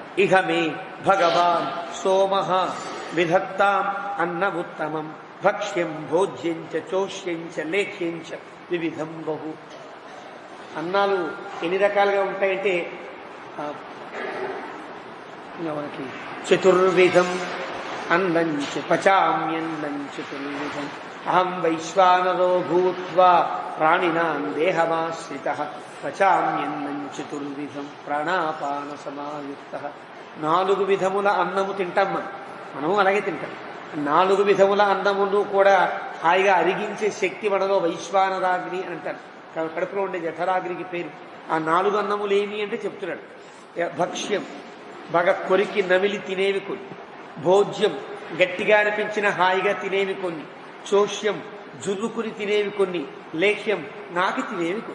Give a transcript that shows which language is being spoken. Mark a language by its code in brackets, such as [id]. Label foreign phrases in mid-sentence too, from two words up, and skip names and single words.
[sa] ఇహ మే భగవాన్ సోమః విధత్తాం అన్నముత్తమం భక్ష్యం భోజ్యం చ చోష్యం చ లేఖ్యం చ వివిధం బహు. [te] అన్నాలు ఎన్ని రకాలుగా ఉంటాయంటే మనకి [sa] చతుర్విధం అన్నం చ పచామ్యన్నం చతుర్విధం అహం వైశ్వానరో భూత్వా ప్రాణినాం దేహమాశ్రితః పచామ్యన్నం చతుర్విధం ప్రాణాపాన సమాయుక్తః. [te] 4 విధముల అన్నము తింటాం మనము అలాగే తింటాం. 4 విధముల అన్నమును కూడా హాయిగా అరిగించే శక్తి మనలో వైశ్వానరాగ్ని అని అంటారు. కడుపులో ఉండే జఠరాగ్నికి పేరు. ఆ 4 అన్నములు ఏమి అంటే చెప్తున్నాడు. భక్ష్యం బాగా కొరికి నమిలి తినేవి కొన్ని, భోజ్యం గట్టిగా అనిపించిన హాయిగా తినేవి కొన్ని, చోష్యం జుర్రుకుని తినేవి కొన్ని, లేఖ్యం నాకి తినేవి కొన్ని.